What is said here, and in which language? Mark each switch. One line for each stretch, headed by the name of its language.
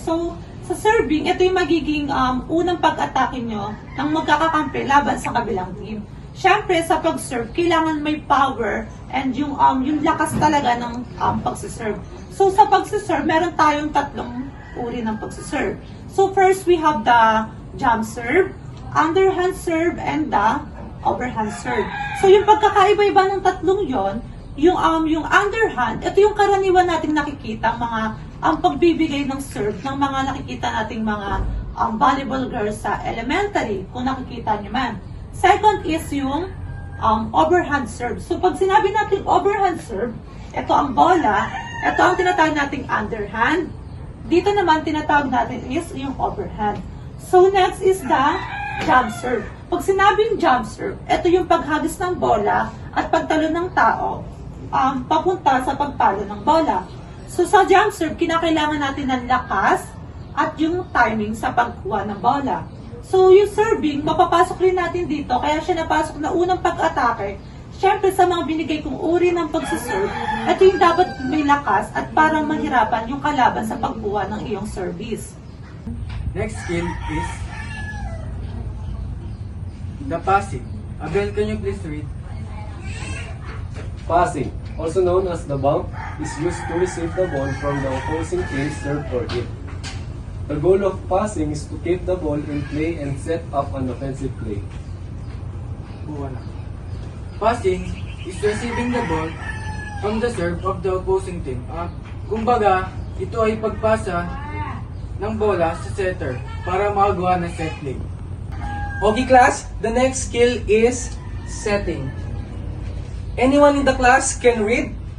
Filipino: So, sa serving, ito yung magiging unang pag-atake nyo ng magkakakampi laban sa kabilang team. Siyempre, sa pag-serve, kailangan may power and yung lakas talaga ng pag-serve. So, sa pag-serve, meron tayong tatlong uri ng pag-serve.
English: So, first, we have the jump serve, underhand serve, and the overhand serve.
Filipino: So, yung pagkakaiba-iba ng tatlong yon, yung underhand, ito yung karaniwan nating nakikita, ang pagbibigay ng serve ng mga nakikita nating mga volleyball girls sa elementary, kung nakikita nyo man.
English: Second is yung overhand serve.
Filipino: So, pag sinabi natin overhand serve, ito ang bola, ito ang tinatawag nating underhand. Dito naman tinatawag natin is yung overhand.
English: So, next is the jump serve.
Filipino: Pag sinabing jump serve, ito yung paghagis ng bola at pagtalon ng tao papunta sa pagpalo ng bola. So, sa jump serve, kinakailangan natin ng lakas at yung timing sa pagkuha ng bola. So, yung serving, mapapasok rin natin dito, kaya siya napasok na unang pag-atake. Siyempre, sa mga binigay kong uri ng pagsiserve, ito yung dapat may lakas at parang mahirapan yung kalaban sa pagkuha ng iyong service.
English: Next skill is the passing. Abel, can you please read? Passing, also known as the bump, is used to receive the ball from the opposing team's serve or hit. The goal of passing is to keep the ball in play and set up an offensive play.
Filipino: Wala.
English: Passing is receiving the ball from the serve of the opposing team.
Filipino: Kumbaga, ito ay pagpasa ng bola sa setter para makagawa ng set play.
English: Okay class, the next skill is setting. Anyone in the class can read?